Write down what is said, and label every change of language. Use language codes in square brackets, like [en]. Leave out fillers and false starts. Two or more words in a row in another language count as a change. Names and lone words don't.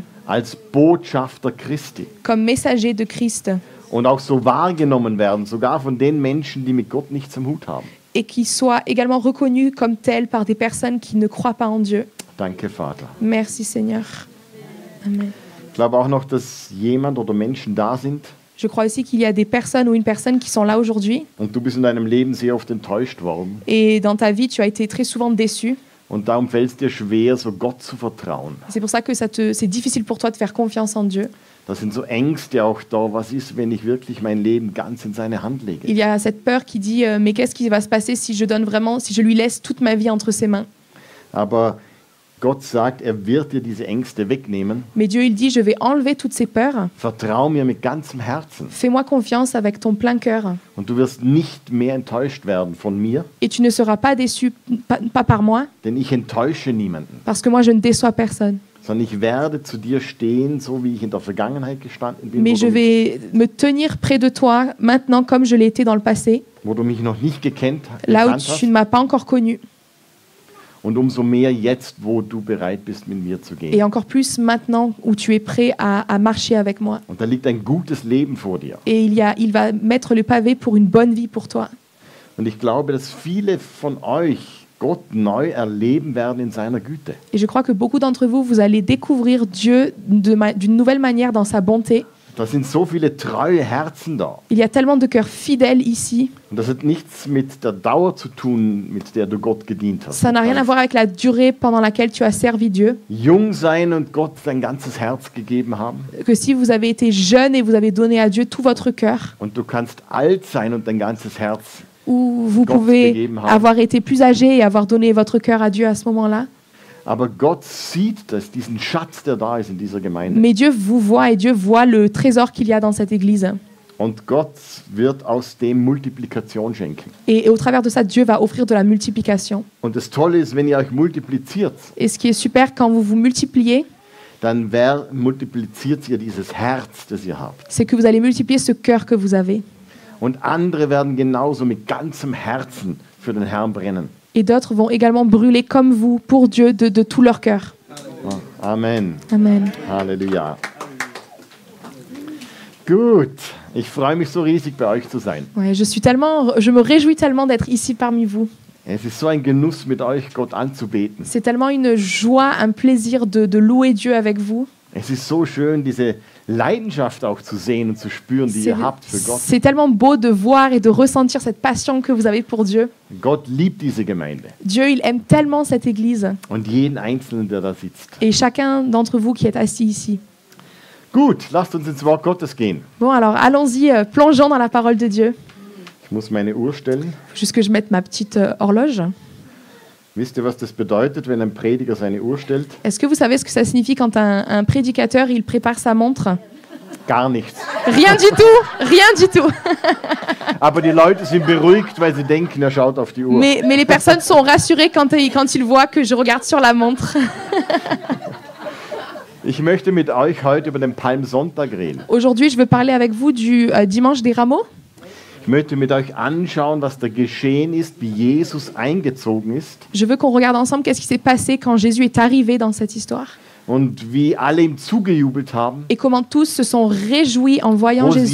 [de] als Botschafter Christi [fr] comme messagers de Christ [de] und auch so wahrgenommen werden, sogar von den Menschen, die mit Gott nichts am Hut haben. [fr] et qu'ils soient également reconnus comme tels par des personnes qui ne croient pas en Dieu. [de] Danke, Vater. [fr] Merci, Seigneur. [de] Amen. Ich glaube auch noch, dass jemand oder Menschen da sind [fr] Je crois aussi qu'il y a des personnes ou une personne qui sont là aujourd'hui [de] und du bist in deinem Leben sehr oft enttäuscht worden. [fr] et dans ta vie, tu as été très souvent déçu. [de] Und darum fällt es dir schwer, so Gott zu vertrauen. [fr] C'est pour ça que c'est difficile pour toi de faire confiance en Dieu. [de] Da sind so Ängste auch da. Was ist, wenn ich wirklich mein Leben ganz in seine Hand lege? [fr] Il y a cette peur qui dit mais qu'est-ce qui va se passer si je lui laisse toute ma vie entre ses mains. [de] Aber Gott sagt, er wird dir diese Ängste wegnehmen. [fr] Mais Dieu il dit je vais enlever toutes ces peurs. [de] Vertrau mir mit ganzem Herzen. [fr] Fais-moi confiance avec ton plein cœur [de] Und du wirst nicht mehr enttäuscht werden von mir, [fr] et tu ne seras pas déçu pas par moi [de] denn ich enttäusche niemanden. [fr] parce que moi je ne déçois personne. [de] Sondern ich werde zu dir stehen, so wie ich in der Vergangenheit gestanden bin, [fr] Mais je vais me tenir près de toi maintenant comme je l'ai été dans le passé, [de] wo du mich noch nicht gekannt [fr] là où [de] hast. [fr] tu ne m'as pas encore connu. [de] Und umso mehr jetzt, wo du bereit bist, mit mir zu [fr] Et [de] gehen. [fr] encore plus maintenant où tu es prêt à marcher avec moi. [de] Und da liegt ein gutes Leben vor dir. [fr] Et il va mettre le pavé pour une bonne vie pour toi. [de] Und ich glaube, dass viele von euch Gott neu erleben werden in seiner Güte. [fr] Et je crois que beaucoup d'entre vous, vous allez découvrir Dieu d'une nouvelle manière dans sa bonté. [de] Da sind so viele treue Herzen da. [fr] Il y a tellement de cœurs fidèles ici. [de] Und das hat nichts mit der Dauer zu tun, mit der du Gott gedient hast. [fr] Ça n'a rien à voir avec la durée pendant laquelle tu as servi Dieu. [de] Jung sein und Gott dein ganzes Herz gegeben haben. [fr] Que si vous avez été jeune et vous avez donné à Dieu tout votre cœur, [de] Und du kannst alt sein und dein ganzes Herz. [fr] ou vous [de] Gott [fr] pouvez [de] gegeben haben. [fr] avoir été plus âgé et avoir donné votre cœur à Dieu à ce moment-là. [de] Aber Gott sieht das, diesen Schatz, der da ist in dieser Gemeinde. [fr] Mais Dieu vous voit et Dieu voit le trésor qu'il y a dans cette église. [de] Und Gott wird aus dem Multiplikation schenken. [fr] Et au travers de ça, Dieu va offrir de la multiplication. [de] Und das Tolle ist, wenn ihr euch multipliziert, [fr] Et ce qui est super, quand vous vous multipliez, [de] dann multipliziert ihr dieses Herz, das ihr habt. [fr] c'est que vous allez multiplier ce cœur que vous avez. [de] Und andere werden genauso mit ganzem Herzen für den Herrn brennen. [fr] Et d'autres vont également brûler comme vous pour Dieu de tout leur cœur. [de] Amen. [fr] Amen. [de] Halleluja. Gut, ich freue mich so riesig, bei euch zu sein. [fr] Ouais, je me réjouis tellement d'être ici parmi vous. [de] Es ist so ein Genuss, mit euch Gott anzubeten. [fr] C'est tellement une joie, un plaisir de louer Dieu avec vous. [de] Es ist so schön, diese Leidenschaft auch zu sehen und zu spüren, die [fr] C'est [de] ihr habt für Gott. [fr] c'est tellement beau de voir et de ressentir cette passion que vous avez pour Dieu. [de] Gott liebt diese Gemeinde [fr] Dieu, il aime tellement cette église [de] und jeden Einzelnen, der da sitzt. [fr] et chacun d'entre vous qui êtes assis ici. [de] Gut, lasst uns ins Wort Gottes gehen. [fr] Bon, alors allons-y, plongeons dans la parole de Dieu. [de] Ich muss meine Uhr stellen. [fr] Juste que je mette ma petite horloge. [de] Wisst ihr, was das bedeutet, wenn ein Prediger seine Uhr stellt? [fr] Est-ce que vous savez ce que ça signifie quand un prédicateur il prépare sa montre? [de] Gar nichts. [fr] Rien du tout, rien du tout. [de] Aber die Leute sind beruhigt, weil sie denken, er schaut auf die Uhr. [fr] Mais les personnes sont rassurées quand ils voient que je regarde sur la montre. [de] Ich möchte mit euch heute über den Palmsonntag reden. [fr] Aujourd'hui, je veux parler avec vous du dimanche des Rameaux. [de] Ich möchte mit euch anschauen, was da geschehen ist, wie Jesus eingezogen ist [fr] Je veux qu'on regarde ensemble qu'est-ce qui s'est passé quand Jésus est arrivé dans cette histoire [de] und wie alle ihm zugejubelt haben. [fr] et comment tous se sont réjouis en voyant Jésus.